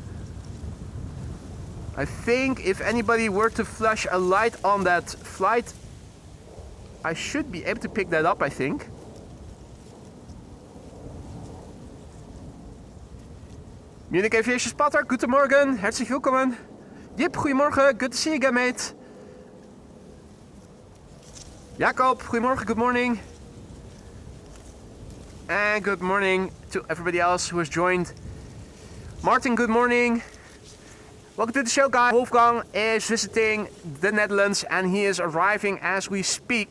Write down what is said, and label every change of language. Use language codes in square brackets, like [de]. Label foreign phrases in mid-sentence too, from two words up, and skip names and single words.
[en] I think if anybody were to flash a light on that flight, I should be able to pick that up, I think. Munich Aviation Spotter, [de] guten Morgen, herzlich willkommen. [nl] Jip, goedemorgen, [en] good to see you again, mate. Jacob, goedemorgen, good morning. And good morning to everybody else who has joined. Martin, good morning. Welcome to the show, guys. Wolfgang is visiting the Netherlands and he is arriving as we speak.